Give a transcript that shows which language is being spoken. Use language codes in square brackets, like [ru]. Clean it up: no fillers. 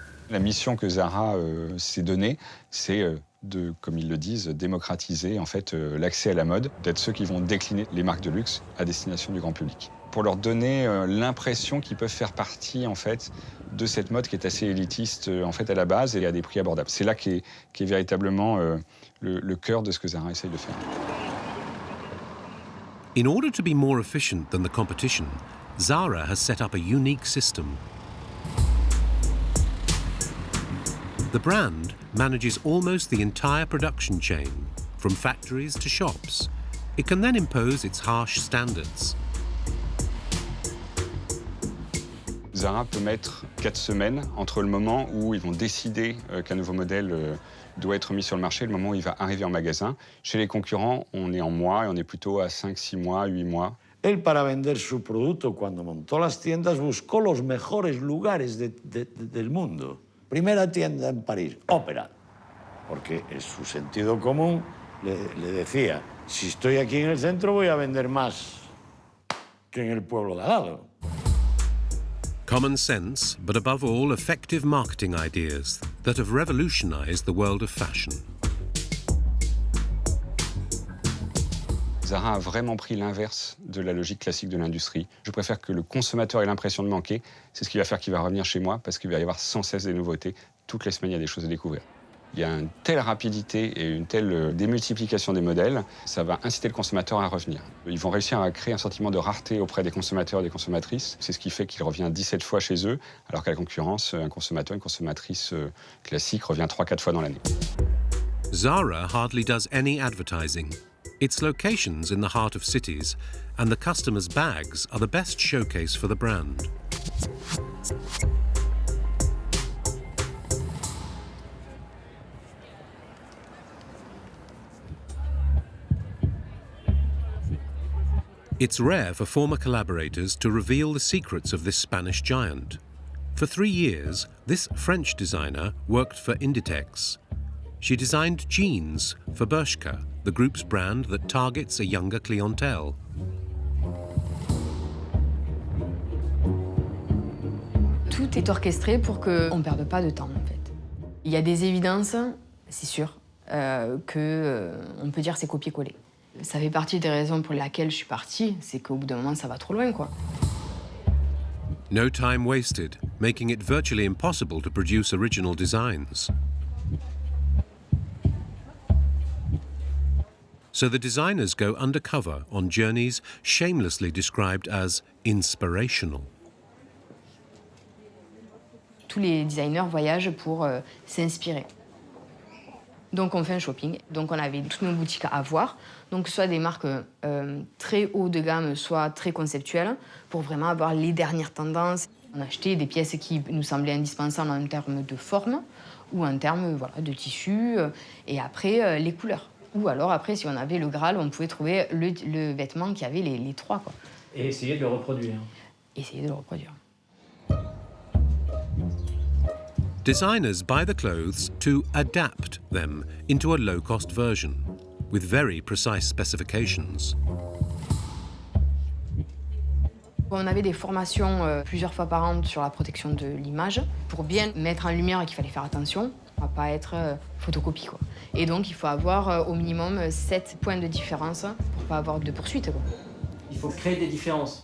[fr] La mission que Zara s'est donnée, c'est de, comme ils le disent, démocratiser en fait l'accès à la mode, d'être ceux qui vont décliner les marques de luxe à destination du grand public, pour leur donner l'impression qu'ils peuvent faire partie en fait de cette mode qui est assez élitiste en fait à la base et à des prix abordables. C'est là qu'est véritablement le cœur de ce que Zara essaye de faire. [en] In order to be more efficient than the competition, Zara has set up a unique system. The brand manages almost the entire production chain, from factories to shops. It can then impose its harsh standards. [fr] Zara peut mettre 4 semaines entre le moment où ils vont décider qu'un nouveau modèle doit être mis sur le marché et le moment où il va arriver en magasin. Chez les concurrents, on est en mois et on est plutôt à 5, 6 mois, 8 mois. [es] Él, para vender su producto, cuando montó las tiendas, buscó los mejores lugares del mundo. Primera tienda en París, Ópera, porque en su sentido común le decía, si estoy aquí en el centro voy a vender más que en el pueblo de al lado. [en] Common sense, but above all, effective marketing ideas that have revolutionized the world of fashion. [fr] Zara a vraiment pris l'inverse de la logique classique de l'industrie. Je préfère que le consommateur ait l'impression de manquer. C'est ce qui va faire qu'il va revenir chez moi parce qu'il va y avoir sans cesse des nouveautés. Toutes les semaines, il y a des choses à découvrir. Il y a une telle rapidité et une telle démultiplication des modèles, ça va inciter le consommateur à revenir. Ils vont réussir à créer un sentiment de rareté auprès des consommateurs et des consommatrices. C'est ce qui fait qu'il revient 17 fois chez eux, alors qu'à la concurrence, un consommateur, une consommatrice classique revient 3-4 fois dans l'année. [en] Zara hardly does any advertising. Its locations in the heart of cities and the customers' bags are the best showcase for the brand. It's rare for former collaborators to reveal the secrets of this Spanish giant. For 3 years, this French designer worked for Inditex. She designed jeans for Bershka, the group's brand that targets a younger clientele. [fr] Tout est orchestré pour qu'on ne perde pas de temps, en fait. Il y a des évidences, c'est sûr, qu'on peut dire c'est copier-coller. Ça fait partie des raisons pour lesquelles je suis partie, c'est qu'au bout d'un moment, ça va trop loin, quoi. [en] No time wasted, making it virtually impossible to produce original designs. So the designers go undercover on journeys shamelessly described as inspirational. [fr] Tous les designers voyagent pour s'inspirer. Donc on fait un shopping, donc on avait toutes nos boutiques à voir, donc soit des marques très haut de gamme, soit très conceptuelles, pour vraiment avoir les dernières tendances. On achetait des pièces qui nous semblaient indispensables en termes de forme ou en termes voilà, de tissu, et après les couleurs. Ou alors après, si on avait le Graal, on pouvait trouver le vêtement qui avait les trois, quoi. Et essayer de le reproduire. Essayer de le reproduire. [en] Designers buy the clothes to adapt them into a low-cost version, with very precise specifications. [fr] On avait des formations plusieurs fois par an sur la protection de l'image, pour bien mettre en lumière qu'il fallait faire attention à ne pas être photocopie, quoi. Et donc il faut avoir au minimum 7 points de différence pour ne pas avoir de poursuite, quoi. Il faut créer des différences.